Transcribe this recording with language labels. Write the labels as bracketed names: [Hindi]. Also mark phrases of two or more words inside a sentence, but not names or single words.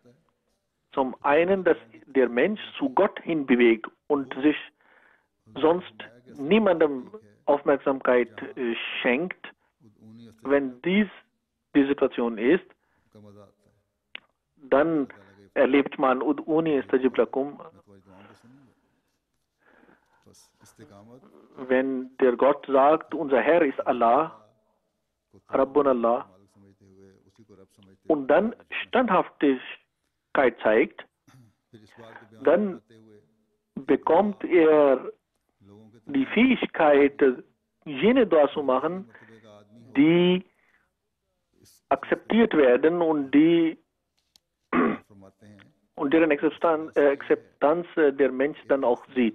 [German] Zum einen, dass der Mensch zu Gott hin bewegt und sich sonst niemandem Aufmerksamkeit schenkt. Wenn dies die Situation ist, dann erlebt man [Arabic] ادعوني أستجب لكم. [German] Wenn der Gott sagt, unser Herr ist Allah, [Arabic] ربنا الله, [German] und dann Standhaftigkeit zeigt, dann bekommt er die Fähigkeit, jene Dua zu machen, die akzeptiert werden und deren Akzeptanz der Mensch dann auch sieht.